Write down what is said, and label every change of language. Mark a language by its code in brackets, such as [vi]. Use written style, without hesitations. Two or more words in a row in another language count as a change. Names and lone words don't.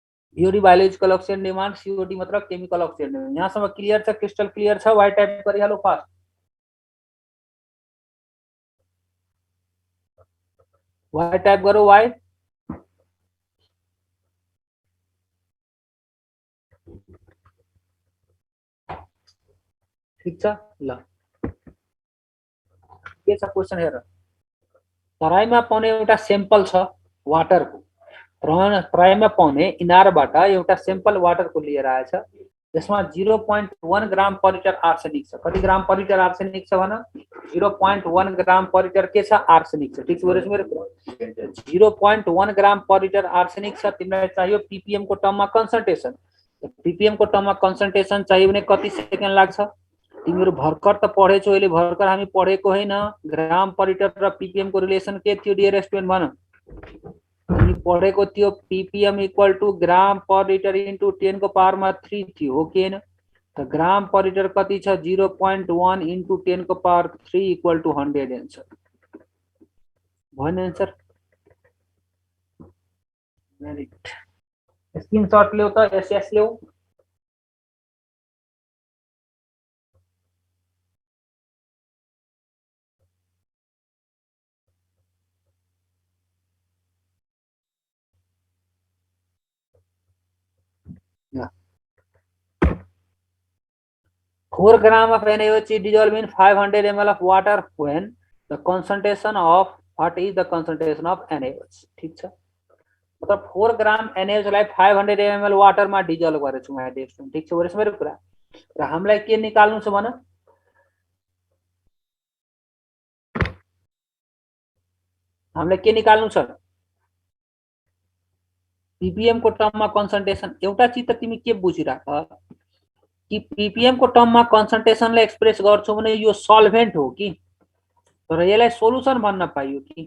[en] BOD biological oxygen demand, COD मतलब chemical oxygen demand. [ne] यहाँ सब क्लियर छ, [en] crystal clear [ne] छ। [en] Y type [ne] करी हालो फास्ट। [en] Y type [ne] करो, वाई। ठीक छ ल, के छ क्वेसन हेर। तराईमा पाउने एउटा सेम्पल छ वाटरको, तराईमा पाउने इनारबाट एउटा सेम्पल वाटरको लिएर आएछ, जसमा 0.1 [en] gram per liter [ne] आर्सेनिक छ। कति [en] gram per liter [ne] आर्सेनिक छ भन? 0.1 [en] gram per liter [ne] के छ? आर्सेनिक छ। ठीक छ मेरो? 0.1 [en] gram per liter [ne] आर्सेनिक छ। तिमीलाई चाहियो पीपीएम को टर्ममा कन्सन्ट्रेसन। पीपीएम को टर्ममा कन्सन्ट्रेसन चाहियो भने कति सेकेन्ड लाग्छ? तिमीहरू भर्खर त पढेछौ, अहिले भर्खर हामी पढेको होइन। [en] gram per liter [ne] र पीपीएम को रिलेसन के थियो [en] dear student [ne] भन? तिमी पढेको थियो [en] PPM equal to gram per liter into 10 [ne] को पावरमा 3 थियो, हो कि हैन? त [en] gram per liter [ne] कति छ? [en] 0.1 into 10 [ne] को [en] power 3 equal to 100 answer [ne] भएन? [en] Answer very good. [ne] स्क्रिनशट ल्याऊ त, एसएस ल्याऊ। [en] Yeah. 4 gram of NaOH is dissolved in 500 ml of water when the concentration of what is the concentration of NaOH? [ne] ठीक छ, मतलब 4 ग्राम NaOH लाई 500 ml वाटर मा डिजल्भ गरेछु मैले। ठीक छ वरेस मेरो कुरा। र हामीलाई के निकाल्नु छ भन? हामीलाई के निकाल्नु छ? पीपीएम को टर्ममा कन्सन्ट्रेसन। एउटा चीज त तिमी के बुझिराख कि पीपीएम को टर्ममा कन्सन्ट्रेसनलाई एक्सप्रेस गर्छौ भने यो सल्भेन्ट हो कि, तर यसलाई सोलुसन भन्न पाइयो कि?